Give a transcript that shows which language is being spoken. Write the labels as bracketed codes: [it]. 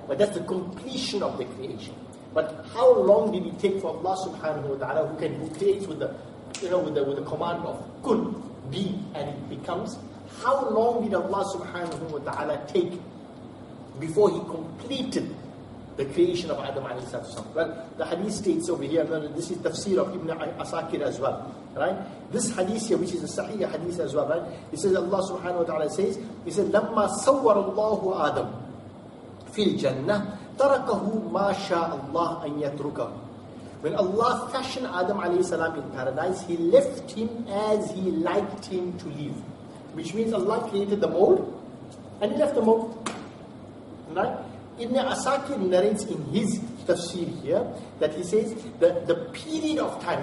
[en] But that's the completion of the creation. But how long did it take for Allah subhanahu wa ta'ala, who creates with the, with the command of kun, be, and it becomes? How long did Allah subhanahu wa ta'ala take before He completed the creation of Adam alayhi salam? Well, the hadith states over here, this is Tafseer of Ibn Asakir as well, right? This hadith here, which is a Sahih hadith as well, right? It says, Allah subhanahu wa ta'ala says, He said, [ar] لَمَّا سَوَّرَ اللَّهُ آدَمَ فِي الْجَنَّةِ تَرَكَهُ مَا شَاءَ اللَّهُ أَن يَتْرُكَهُ. [en] When Allah fashioned Adam alayhi salam in paradise, He left him as He liked him to live. Which means Allah created the mold, and He left the mold. Right? Ibn Asakir narrates in his tafsir here, that he says the period of time.